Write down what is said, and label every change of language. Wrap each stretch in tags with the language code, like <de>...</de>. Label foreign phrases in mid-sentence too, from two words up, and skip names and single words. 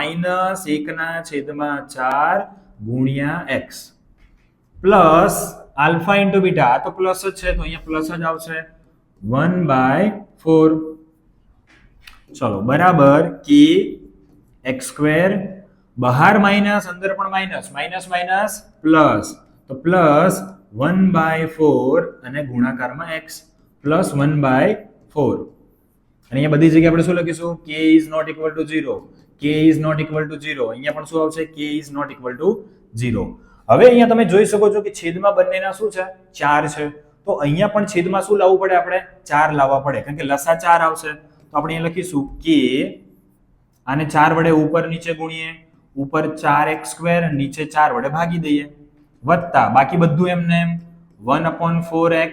<gu>-1/4 ગુણ્યા x</gu> <en>plus alpha into beta</en> <gu>આ તો પ્લસ જ છે તો અહીંયા પ્લસ જ આવશે 1/4 ચલો બરાબર k x સ્ક્વેર બહાર માઈનસ અંદર પણ</gu> <en>minus minus minus plus</en> <gu>તો પ્લસ 1/4 અને ગુણાકારમાં x પ્લસ 1/4 અને અહીંયા બધી જગ્યાએ આપણે શું લખીશું</gu> <en>k is not equal to 0 k is not equal to 0</en> <gu>અહીંયા પણ શું આવશે</gu> <en>k is not equal to 0</en> <gu>હવે અહીંયા તમે જોઈ શકો છો કે છેદમાં બંનેના શું છે 4 છે તો અહીંયા પણ છેદમાં શું લાવવું પડે આપણે 4 લાવવા પડે કારણ કે લસા 4 આવશે તો આપણે અહીંયા લખીશું k આને 4 વડે ઉપર નીચે ગુણીએ ઉપર 4x સ્ક્વેર નીચે 4 વડે ભાગી દઈએ વત્તા બાકી બધું એમને 1/4x</gu>